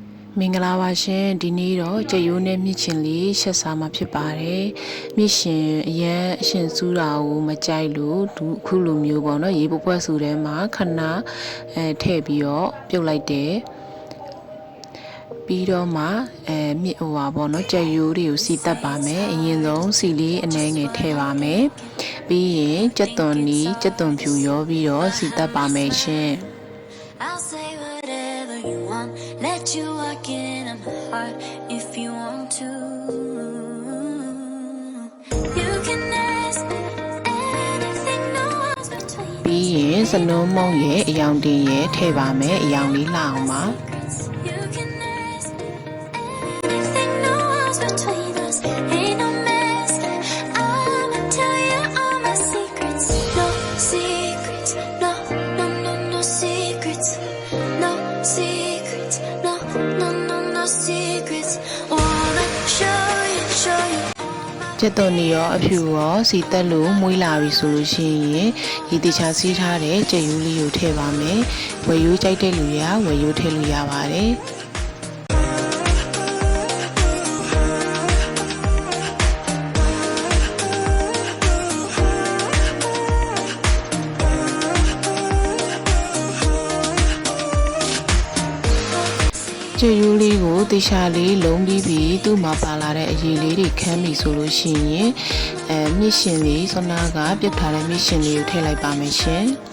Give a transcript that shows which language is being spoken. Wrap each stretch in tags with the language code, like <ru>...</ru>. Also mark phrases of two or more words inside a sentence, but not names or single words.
<my>မင်္ဂလာပါရှင်ဒီနေ့တော့ကြက်ရိုးနဲ့မြစ်ချင်လေးရှက်စားမှာဖြစ်ပါတယ်မြစ်ရှင်အရန်အရှင်စူးတာကိုမကြိုက်လို့အခုလိုမျိုးပေါ့နော်ရေပပွက်စုထဲမှာခဏထည့်ပြီးတော့ပြုတ်လိုက်တယ်ပြီးတော့မှမြစ်ပေါ့နော်ကြက်ရိုးတွေကိုစီတက်ပါမယ်အရင်ဆုံးစီလေးအနှဲငယ်ထည့်ပါမယ်ပြီးရင်ကြက်သွန်နီကြက်သွန်ဖြူရောပြီးတော့စီတက်ပါမယ်ရှင်</my> <en>Let you walk in my heart if you want to. You can ask anything, no one's between.</en> <my>ပြီးရင်စနုံးမုံရဲ့အယောင်တင်ရဲ့ထည့်ပါမယ်အယောင်လေးလှအောင်ပါ</my> <en>You can ask anything, no one's between us. Ain't no mess. I'ma tell you all my secrets. No secrets, no, no, no, no secrets, no secrets. No secrets. Wanna show you.</en> <my>ကျက်သွန်နီရောအဖြူရောစီတက်လို့မွေးလာပြီဆိုလို့ရှိရင်ဒီတခြားစီးထားတဲ့ကြက်ရိုးလေးကိုထည့်ပါမယ်ဝယ်ရိုးကြိုက်တဲ့လူရဝယ်ရိုးထည့်လို့ရပါတယ် ကြက်ရိုးလေးကိုတေချာလေးလုံးပြီးသူ့မှာပါလာတဲ့အရည်လေးတွေခမ်းပြီဆိုလို့ရှိရင်မြစ်ရှင်လေးစောနာကပြတ်ထားတဲ့မြစ်ရှင်လေးကိုထည့်လိုက်ပါမယ်ရှင်</my>